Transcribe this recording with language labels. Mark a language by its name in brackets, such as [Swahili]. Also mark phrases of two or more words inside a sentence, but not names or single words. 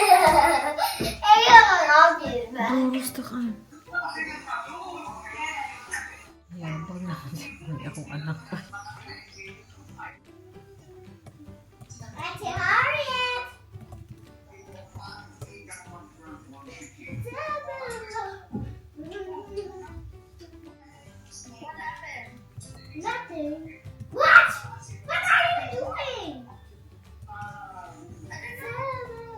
[Dutch] Bro, rustig aan. [Cebuano] Yabang na kasi uy, akong anak pa. [English] Auntie Harriet! Nothing. What? What are you doing?